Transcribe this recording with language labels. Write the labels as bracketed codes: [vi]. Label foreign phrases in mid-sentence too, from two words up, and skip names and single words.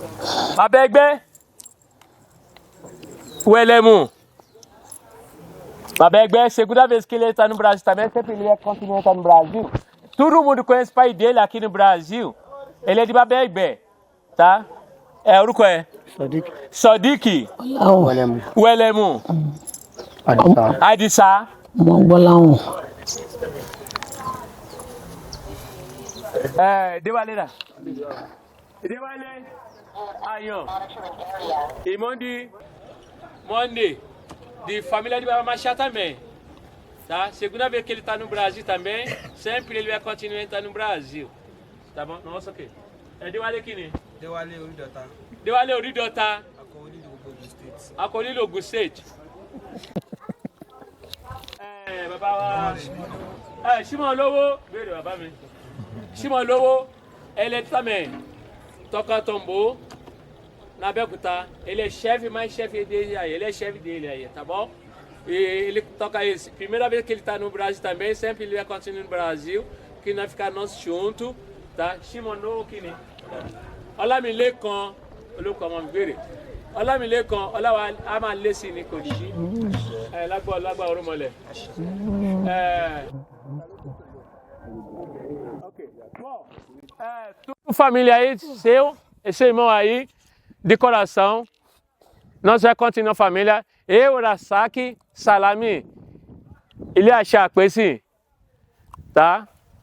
[pt] Baba Egbe, Uelemu. Baba Egbe, segunda vez que ele está no Brasil também, sempre ele continua estar no Brasil. Todo mundo conhece o pai dele aqui no Brasil. Ele é de Baba Egbe, tá? O que é? Sodiq. Uelemu. Adissa. Dewalera. Dewale. Ayon. E Monde. De família de Baba Machá também, tá? Segunda vez que ele está no Brasil também, sempre ele vai continuar estar no Brasil, tá bom? Nossa, o quê? É Dewale Kini? Dewale Oridota. Dewale Oridota. Akoli Ogun State. [yo] Baba wa. Shimon Lowo, béèrè bàbá mi. [pt] Shimon Lowo, ele também toca tambor. Na Abeokuta, ele é chefe, mais chefe dele aí, ele é chefe dele aí, tá bom? E ele toca isso. Primeira vez que ele tá no Brasil também, sempre ele vai continuar no Brasil, que nós ficamos nós juntos, tá? Shimono Kini. Olamilekan, [yo] olùkọ́ ọmọ mi béèrè. Olamilekan, Ọláwa a máa lé sí ní kò ní yí. Lágbà orúmọlẹ̀. [pt] Toda família aí, seu irmão aí, de coração, nós vamos continuar a família. Eu, Rasaki, Salami, ele achar com esse, tá?